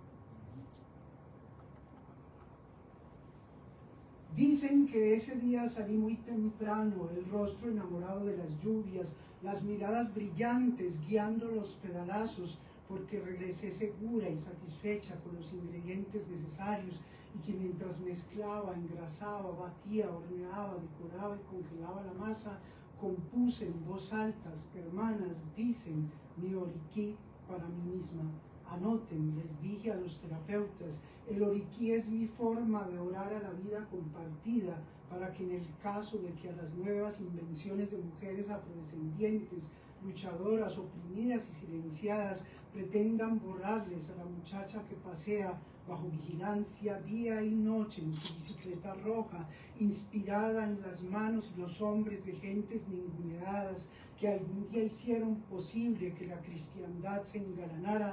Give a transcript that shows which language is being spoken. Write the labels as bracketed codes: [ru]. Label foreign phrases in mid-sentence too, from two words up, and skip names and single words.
[es] Dicen que ese día salí muy temprano, el rostro enamorado de las lluvias, las miradas brillantes guiando los pedalazos, porque regresé segura y satisfecha con los ingredientes necesarios y que mientras mezclaba, engrasaba, batía, horneaba, decoraba y congelaba la masa, compuse en voz alta: hermanas, dicen mi oriquí para mí misma. Anoten, les dije a los terapeutas, el oriquí es mi forma de orar a la vida compartida, para que en el caso de que a las nuevas invenciones de mujeres afrodescendientes, luchadoras, oprimidas y silenciadas, pretendan borrarles a la muchacha que pasea bajo vigilancia día y noche en su bicicleta roja, inspirada en las manos y los hombres de gentes ninguneadas que algún día hicieron posible que la cristiandad se engalanara.